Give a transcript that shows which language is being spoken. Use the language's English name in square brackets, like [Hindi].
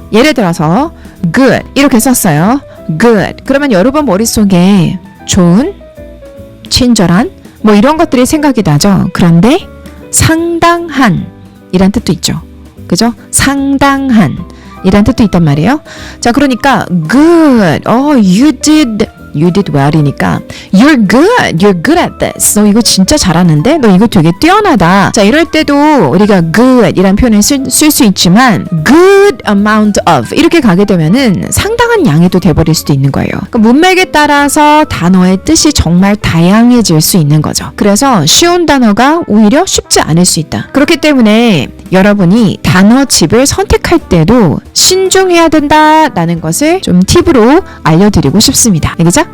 [Korean] 예를 들어서 good 이렇게 썼어요. good 그러면 여러분 머릿속에 좋은, 친절한 이런 것들이 생각이 나죠. 그런데 상당한 이란 뜻도 있죠. 그죠? 상당한 이란 뜻도 있단 말이에요. 자, 그러니까 good. [English] You did well이니까 you're good at this. [Korean] 너 이거 진짜 잘하는데? 너 이거 되게 뛰어나다. 자, 이럴 때도 우리가 good 이란 표현을 쓸 수 있지만 [English] good amount of [Korean] 이렇게 가게 되면은 상당한 양이 또 돼버릴 수도 있는 거예요. 그러니까 문맥에 따라서 단어의 뜻이 정말 다양해질 수 있는 거죠. 그래서 쉬운 단어가 오히려 쉽지 않을 수 있다. 그렇기 때문에 여러분이 단어집을 선택할 때도 신중해야 된다라는 것을 좀 팁으로 알려드리고 싶습니다. 알겠죠?